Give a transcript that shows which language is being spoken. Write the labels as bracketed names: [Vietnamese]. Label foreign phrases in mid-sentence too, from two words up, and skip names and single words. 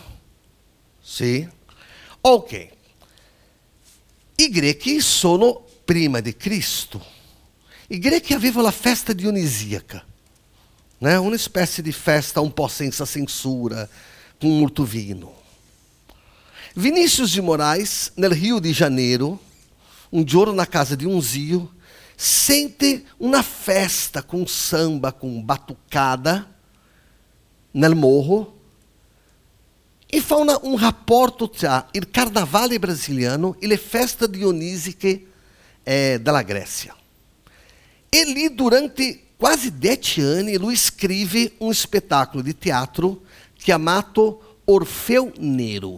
[Italian] Sì? Ok. I greci sono prima di Cristo. I greci avevano la festa dionisiaca, né? Una specie di festa un po' senza censura, con molto vino. Vinícius de Moraes, nel Rio de Janeiro, un giorno [Portuguese] na casa [Italian] di un zio, sente una festa [Portuguese] com samba, com batucada, [Italian] nel morro, e fa un rapporto tra il carnavale brasiliano e le feste dionisiche della Grécia. E lì, durante quasi 10 anni, lui scrive un spettacolo di teatro chiamato Orfeu Nero.